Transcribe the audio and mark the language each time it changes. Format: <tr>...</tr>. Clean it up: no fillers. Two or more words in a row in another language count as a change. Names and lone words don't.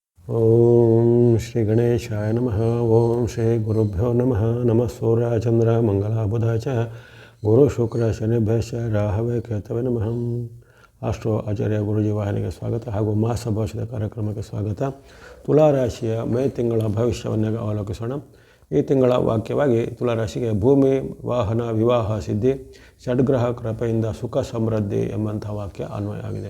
<sa>ಓಂ ಶ್ರೀ ಗಣೇಶಾಯ ನಮಃ. ಓಂ ಶ್ರೀ ಗುರುಭ್ಯೋ ನಮಃ. ನಮಃ ಸೂರ್ಯ ಚಂದ್ರ ಮಂಗಳ ಬುಧ ಚ ಗುರು ಶುಕ್ರ ಶನಿಭ್ಯಶ್ಚ ರಾಹವೇ ಕೇತವೇ ನಮಃ.</sa> <kn>ಆಸ್ಟ್ರೋ ಆಚಾರ್ಯ ಗುರುಜಿ ವಾಹಿನಿಗೆ ಸ್ವಾಗತ ಹಾಗೂ ಮಾಸ ಭವಿಷ್ಯದ ಕಾರ್ಯಕ್ರಮಕ್ಕೆ ಸ್ವಾಗತ. ತುಲಾರಾಶಿಯ ಮೇ ತಿಂಗಳ ಭವಿಷ್ಯವನ್ನು ಅವಲೋಕಿಸೋಣ. ಈ ತಿಂಗಳ ವಾಕ್ಯವಾಗಿ ತುಲಾರಾಶಿಗೆ ಭೂಮಿ, ವಾಹನ, ವಿವಾಹ ಸಿದ್ಧಿ, ಷಡ್ಗ್ರಹ ಕೃಪೆಯಿಂದ ಸುಖ ಸಮೃದ್ಧಿ ಎಂಬಂಥ ವಾಕ್ಯ ಅನ್ವಯ ಆಗಿದೆ.</kn>